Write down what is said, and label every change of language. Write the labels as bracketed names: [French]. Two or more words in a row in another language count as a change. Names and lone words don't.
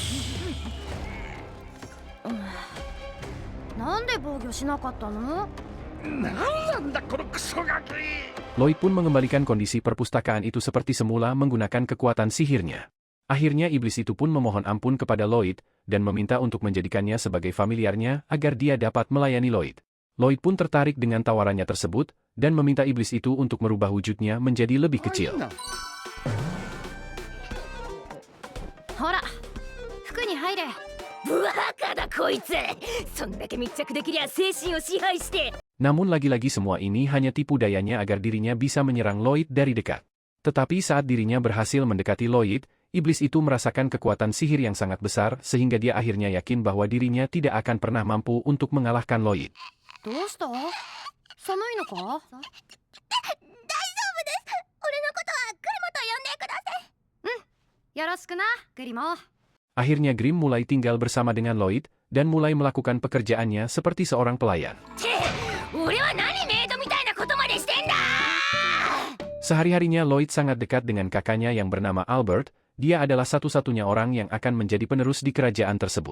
[Japanese] Nande 防御しなかったの? [Indonesian] Lloyd pun mengembalikan kondisi perpustakaan itu seperti semula menggunakan kekuatan sihirnya. Akhirnya iblis itu pun memohon ampun kepada Lloyd, dan meminta untuk menjadikannya sebagai familiarnya agar dia dapat melayani Lloyd. Lloyd pun tertarik dengan tawarannya tersebut, dan meminta iblis itu untuk merubah wujudnya menjadi lebih kecil. [Japanese] Hora, 服に入れ。バカだこいつ。そんだけ密着できりゃ精神を支配して。 [Indonesian] Namun lagi-lagi semua ini hanya tipu dayanya agar dirinya bisa menyerang Lloyd dari dekat. Tetapi saat dirinya berhasil mendekati Lloyd, iblis itu merasakan kekuatan sihir yang sangat besar sehingga dia akhirnya yakin bahwa dirinya tidak akan pernah mampu untuk mengalahkan Lloyd. [Japanese] どうした？寒いのか？大丈夫です。俺のことはグリモと呼んでください。よろしくな、グリモ。 [Indonesian] Akhirnya Grim mulai tinggal bersama dengan Lloyd dan mulai melakukan pekerjaannya seperti seorang pelayan. Sehari-harinya Lloyd sangat dekat dengan kakaknya yang bernama Albert. Dia adalah satu-satunya orang yang akan menjadi penerus di kerajaan tersebut.